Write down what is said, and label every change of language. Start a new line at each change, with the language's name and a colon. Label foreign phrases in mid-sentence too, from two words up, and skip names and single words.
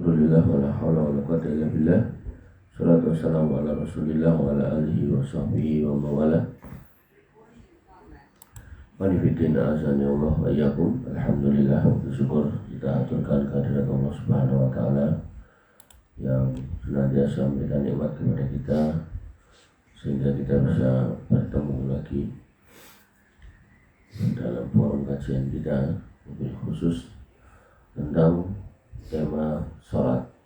Arabic: الحمد لله ولا حول ولا قوة إلا بالله. صلاة والسلام على رسول الله وعلى آله وصحبه وموالاه. Manifidina azani Allah wa iyyakum.
Indonesian: Alhamdulillah, bersyukur kita aturkan kehadirat
Arabic: الله سبحانه وتعالى
Indonesian: yang senantiasa memberikan nikmat kepada kita sehingga kita bisa bertemu lagi dalam forum kajian kita, lebih khusus tentang tema sholat.